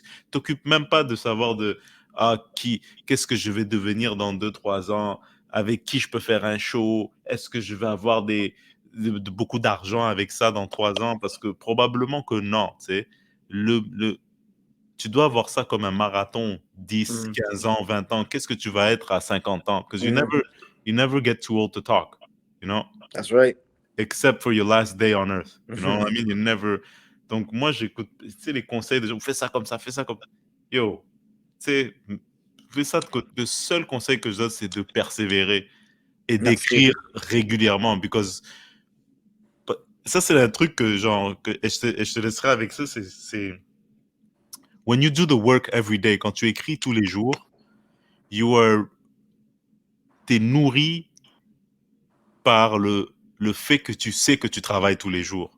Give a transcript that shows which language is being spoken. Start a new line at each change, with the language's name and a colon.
French: T'occupes même pas de savoir qu'est-ce que je vais devenir dans 2, 3 ans, avec qui je peux faire un show, est-ce que je vais avoir beaucoup d'argent avec ça dans 3 ans, parce que probablement que non, tu sais. Tu dois voir ça comme un marathon, 10, Mm. 15 ans, 20 ans. Qu'est-ce que tu vas être à 50 ans?
English: Because Mm. you never get too old to talk, you know? That's right. Except for your last day on earth. You know what I mean? You never.
French: Donc, moi, j'écoute, tu sais, les conseils de gens, fais ça comme ça, fais ça comme. Yo, tu sais, fais ça de côté. Le seul conseil que je donne, c'est de persévérer et Merci. d'écrire régulièrement. Because ça, c'est un truc que, genre, et je te laisserai avec ça, c'est
English: when you do the work every day,
French: quand tu écris tous les jours, t'es nourri par le fait que tu sais que tu travailles tous les jours.